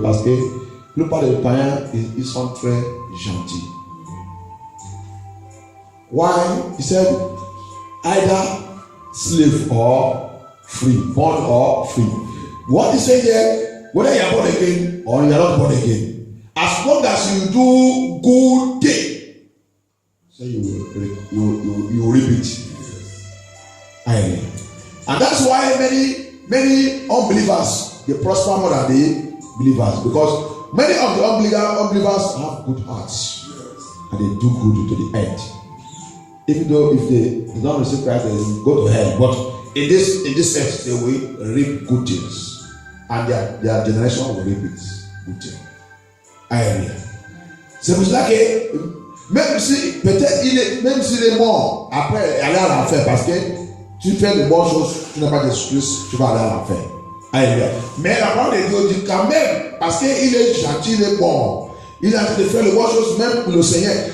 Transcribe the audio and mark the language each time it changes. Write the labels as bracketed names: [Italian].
[French] Parce que la plupart des païens ils sont très gentils. [English] Why? He said either slave or free, born or free. What he said here, whether you are born again or you are not born again, as long as you do good thing, so you will reap it. Amen. And that's why many unbelievers they prosper more than the believers, because many of the unbelievers have good hearts and they do good to the end. Even though if they don't receive Christ, they will go to hell. But in this sense, they will reap good things, and their generation will reap it good things. [French] Alléluia. C'est pour cela que même si peut-être même s'il est mort, après aller à l'enfer, parce que tu fais de bonnes choses, tu n'as pas d'excuse, tu vas aller à l'enfer. Alléluia. Mais la parole de Dieu dit quand même, parce qu'il est gentil, il est bon, il a envie de faire de bonnes choses même pour le Seigneur.